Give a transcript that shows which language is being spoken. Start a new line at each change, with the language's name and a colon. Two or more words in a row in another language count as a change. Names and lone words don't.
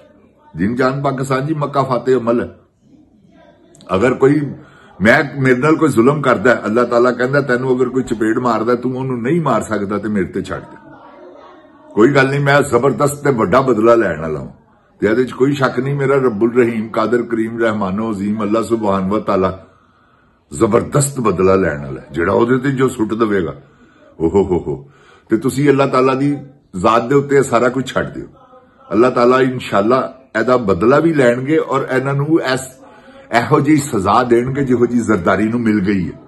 Punjabi: جن جان پاکستان جی، مکہ فاتح عمل ہے۔ اگر کوئی میرے نال کوئی ظلم کردا ہے، اللہ تعالیٰ کہندا تینوں اگر کوئی چپیڑ ماردا تو اونوں نہیں مار سکدا تے میرے تے چھڈ دے، کوئی گل نہیں، میں زبردست تے وڈا بدلہ لین والا ہوں. تے ایہدے چ کوئی شک نہیں، میرا رب الرحیم قادر کریم رحمانو عظیم
Arabic: الله سبحانه وتعالى
Punjabi: زبردست بدلہ لین والا ہے، جیہڑا اوہدے تے جو سٹ دیوے گا اوہو ہو. تے تسی اللہ تعالیٰ دی ذات دے اتے سارا کجھ چھڈ دیو، اللہ تعالیٰ ان شاء اللہ ایدا بدلہ بھی لینگے اور انہاں نوں ایہو جی سزا دینگے جیہو جی زرداری نوں مل گئی ہے.